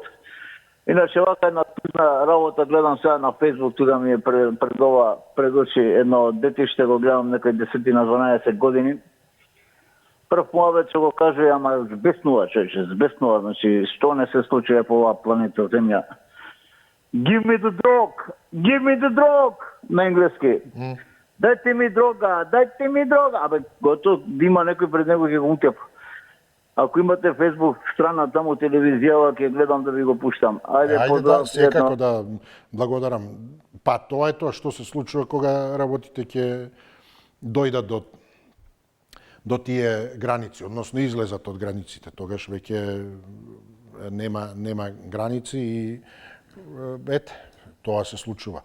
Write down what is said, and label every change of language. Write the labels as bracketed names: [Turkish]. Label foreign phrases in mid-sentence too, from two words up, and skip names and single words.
[Macedonian] Иначе вака една тузна работа гледам сега на Facebook, тука ми е пред очи едно детиште, го гледам некој 10-12 години. Прв муавет што го каже, ама збеснува, збеснува, значи што не се случува по оваа планета Земја. [English] Give me the drug, [Macedonian] на енглески. Дајте ми дрога. Абе, готов, да има некој пред него ќе го утеп. Ако имате Facebook страна таму телевизија, ќе гледам да ви го пуштам. Ајде да, секако да благодарам. Па тоа е тоа што се случува кога работите ќе дојдат до тие граници, односно излезат од границите, тогаш веќе нема граници и ете, тоа се случува.